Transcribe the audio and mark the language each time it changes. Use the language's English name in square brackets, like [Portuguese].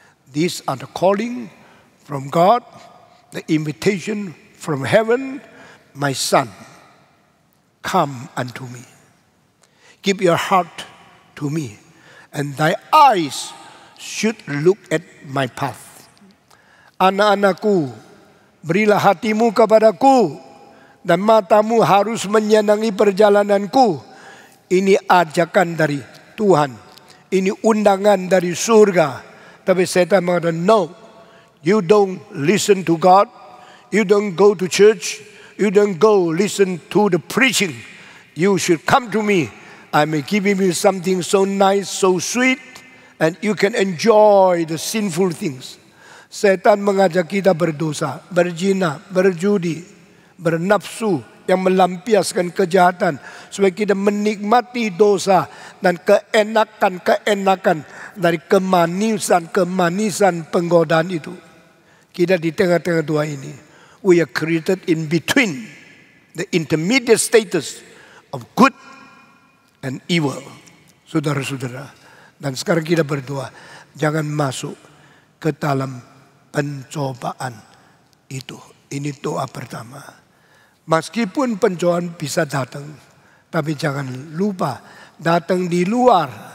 [English] These are the calling from God, the invitation from heaven. My son, come unto me. Give your heart to me, and thy eyes should look at my path. [Indonesian] Anak-anakku, berilah hatimu kepadaku, dan matamu harus menyenangi perjalananku. Ini ajakan dari Tuhan. Ini undangan dari surga. Tapi setan mengatakan, [English] no, you don't listen to God. You don't go to church. You don't go listen to the preaching. You should come to me. I may give you something so nice, so sweet, and you can enjoy the sinful things. [Indonesian] Setan mengajak kita berdosa, berzina, berjudi, bernafsu yang melampiaskan kejahatan supaya kita menikmati dosa dan keenakan-keenakan dari kemanisan penggodaan itu. Kita di tengah-tengah dua ini. [English] We are created in between the intermediate status of good and evil. [Indonesian] Saudara-saudara. Dan sekarang kita berdoa, jangan masuk ke dalam pencobaan itu. Ini doa pertama. Meskipun pencobaan bisa datang, tapi jangan lupa datang di luar.